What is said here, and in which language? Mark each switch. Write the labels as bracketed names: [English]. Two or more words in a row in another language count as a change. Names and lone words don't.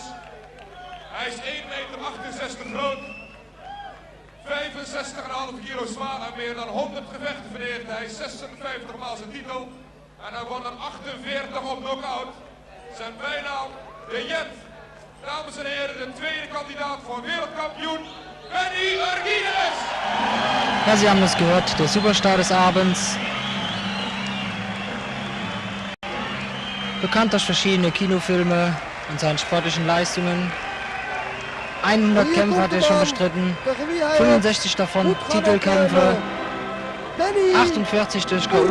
[Dutch] Hij is 1,68 meter groot, 65,5 kilo zwaar en meer dan 100 gevechten verdeeld. Hij is 56 maal zijn titel en hij won er 48 op knockout. Zijn bijnaam de Jet. Dames en heren, de tweede kandidaat voor wereldkampioen, Benny Urkidez. Ja, [German] Sie haben es gehört, der Superstar des Abends. Bekannt durch verschiedene Kinofilme und seinen sportlichen Leistungen. 100 Kämpfe hat er schon bestritten, 65 davon Titelkämpfe, 48 durch K.O.